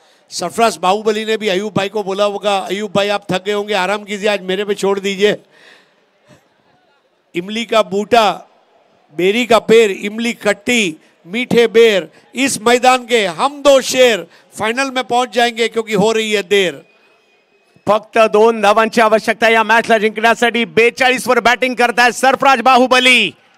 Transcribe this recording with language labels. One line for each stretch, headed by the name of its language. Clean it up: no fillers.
Hindi: सरफराज बाहुबली ने भी अयूब भाई को बोला होगा, अयूब भाई आप थक गए होंगे, आराम कीजिए, आज मेरे पे छोड़ दीजिए। इमली का बूटा, बेरी का पेड़, इमली खट्टी, मीठे बेर, इस मैदान के हम दो शेर फाइनल में पहुंच जाएंगे क्योंकि हो रही है देर।
Marathi: फक्त 2 धावांची आवश्यकता या मॅचला जिंकण्यासाठी। 42 वर बॅटिंग करताय सरफराज बाहुबली।